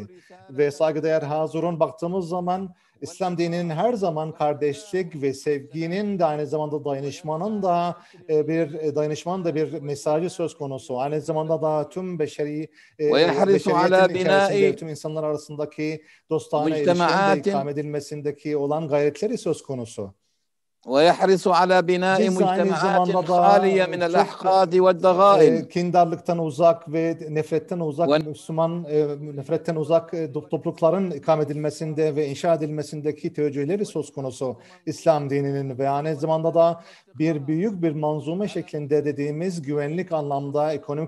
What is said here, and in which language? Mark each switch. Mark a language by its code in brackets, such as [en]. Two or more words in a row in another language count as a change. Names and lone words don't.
[tr] Ve saygıdeğer hazırın baktığımız zaman İslam dininin her zaman kardeşlik ve sevginin de aynı zamanda dayanışmanın da bir mesajı söz konusu. Aynı zamanda da tüm beşeriyetin içerisinde tüm insanlar arasındaki dostane ilişkilerin de ikame edilmesindeki olan gayretleri söz konusu. [ar] ويحرص على بناء مجتمعات خالية من الأحقاد والضغائن. [tr] Kindarlıktan uzak ve nefretten uzak nefretten uzak toplulukların ikame edilmesinde ve inşa edilmesindeki teveccühleri söz konusu İslam dininin ve aynı zamanda da büyük bir manzume şeklinde dediğimiz güvenlik anlamda, ekonomik